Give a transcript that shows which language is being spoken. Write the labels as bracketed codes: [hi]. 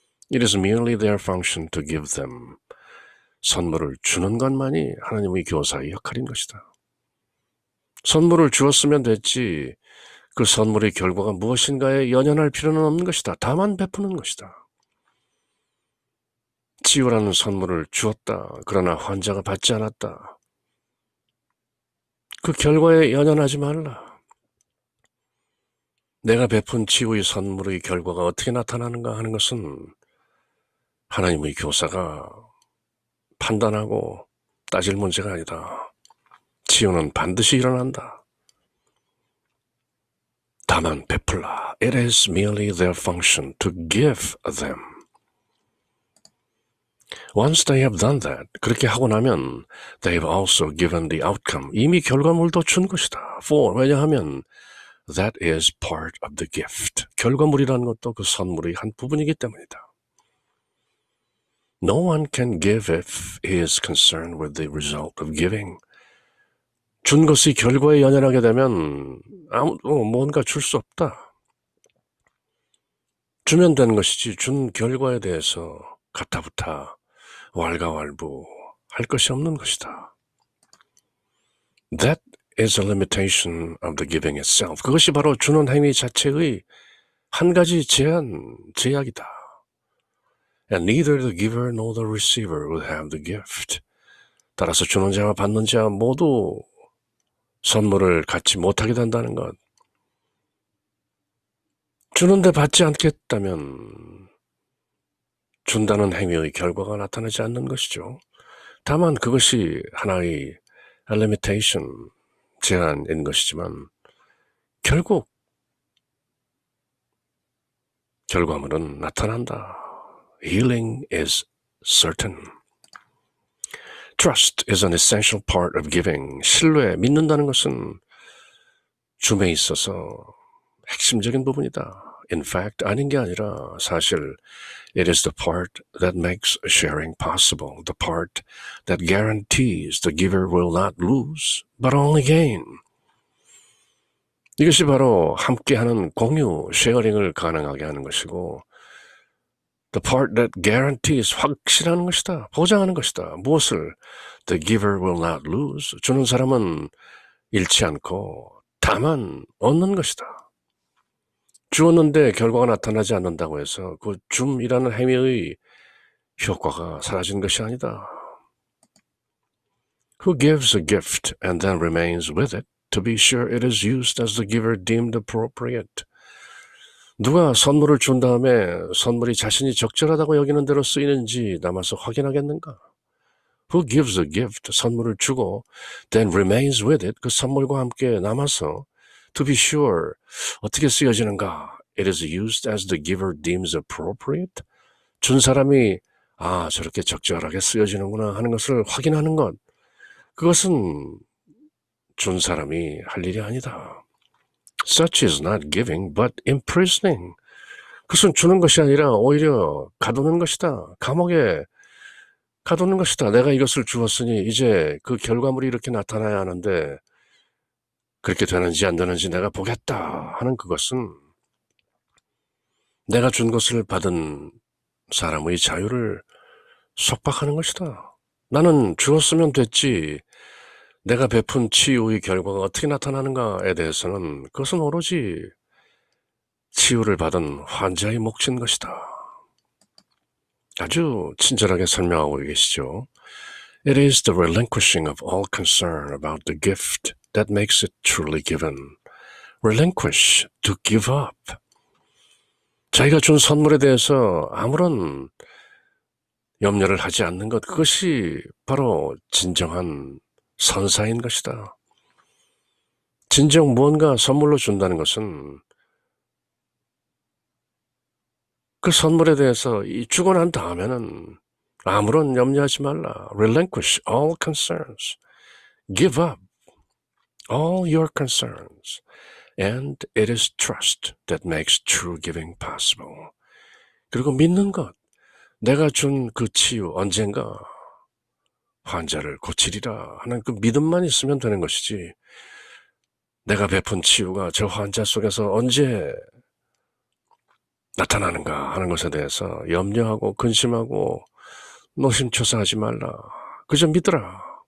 [en] It is merely their function to give them. [ko] 선물을 주는 것만이 하나님의 교사의 역할인 것이다. 선물을 주었으면 됐지, 그 선물의 결과가 무엇인가에 연연할 필요는 없는 것이다. 다만 베푸는 것이다. 치유라는 선물을 주었다. 그러나 환자가 받지 않았다. 그 결과에 연연하지 말라. 내가 베푼 치유의 선물의 결과가 어떻게 나타나는가 하는 것은 하나님의 교사가 판단하고 따질 문제가 아니다. 치유는 반드시 일어난다. 다만 베풀라. [en] It is merely their function to give them. Once they have done that, [ko] 그렇게 하고 나면 [en] they have also given the outcome. [ko] 이미 결과물도 준 것이다. [en] For, [ko] 왜냐하면 [en] that is part of the gift. [ko] 결과물이라는 것도 그 선물의 한 부분이기 때문이다. [en] No one can give if he is concerned with the result of giving. [ko] 준 것의 결과에 연연하게 되면 아무도 뭔가 줄 수 없다. 주면 되는 것이지 준 결과에 대해서 가타부타 왈가왈부 할 것이 없는 것이다. [en] That is a limitation of the giving itself. [ko] 그것이 바로 주는 행위 자체의 한 가지 제약이다. [en] And neither the giver nor the receiver will have the gift. [ko] 따라서 주는 자와 받는 자 모두 선물을 갖지 못하게 된다는 것. 주는데 받지 않겠다면 준다는 행위의 결과가 나타나지 않는 것이죠. 다만 그것이 하나의 limitation, 제한인 것이지만 결국 결과물은 나타난다. [en] Healing is certain. Trust is an essential part of giving. [ko] 신뢰, 믿는다는 것은 줌에 있어서 핵심적인 부분이다. [en] In fact, [ko] 아닌 게 아니라 사실 [en] it is the part that makes sharing possible, the part that guarantees the giver will not lose, but only gain. [ko] 이것이 바로 함께하는 공유, 쉐어링을 가능하게 하는 것이고 [en] the part that guarantees, [ko] 확실하는 것이다. 보장하는 것이다. 무엇을? [en] The giver will not lose. [ko] 주는 사람은 잃지 않고 다만 얻는 것이다. 주었는데 결과가 나타나지 않는다고 해서 그 줌이라는 행위의 효과가 사라진 것이 아니다. [en] Who gives a gift and then remains with it to be sure it is used as the giver deemed appropriate. [ko] 누가 선물을 준 다음에 선물이 자신이 적절하다고 여기는 대로 쓰이는지 남아서 확인하겠는가? [en] Who gives a gift, [ko] 선물을 주고 [en] then remains with it, [ko] 그 선물과 함께 남아서 [en] to be sure, [ko] 어떻게 쓰여지는가? [en] It is used as the giver deems appropriate. [ko] 준 사람이 저렇게 적절하게 쓰여지는구나 하는 것을 확인하는 것. 그것은 준 사람이 할 일이 아니다. [en] Such is not giving, but imprisoning. [ko] 그것은 주는 것이 아니라 오히려 가두는 것이다. 감옥에 가두는 것이다. 내가 이것을 주었으니 이제 그 결과물이 이렇게 나타나야 하는데 그렇게 되는지 안 되는지 내가 보겠다 하는 그것은 내가 준 것을 받은 사람의 자유를 속박하는 것이다. 나는 주었으면 됐지. 내가 베푼 치유의 결과가 어떻게 나타나는가에 대해서는 그것은 오로지 치유를 받은 환자의 몫인 것이다. 아주 친절하게 설명하고 계시죠. [en] It is the relinquishing of all concern about the gift that makes it truly given. Relinquish, to give up. [ko] 자기가 준 선물에 대해서 아무런 염려를 하지 않는 것, 그것이 바로 진정한 선사인 것이다. 진정 무언가 선물로 준다는 것은 그 선물에 대해서 주고 난 다음에는 아무런 염려하지 말라. [en] Relinquish all concerns. Give up all your concerns. And it is trust that makes true giving possible. [ko] 그리고 믿는 것. 내가 준 그 치유 언젠가 환자를 고치리라 하는 그 믿음만 있으면 되는 것이지, 내가 베푼 치유가 저 환자 속에서 언제 나타나는가 하는 것에 대해서 염려하고 근심하고 노심초사하지 말라. 그저 믿으라.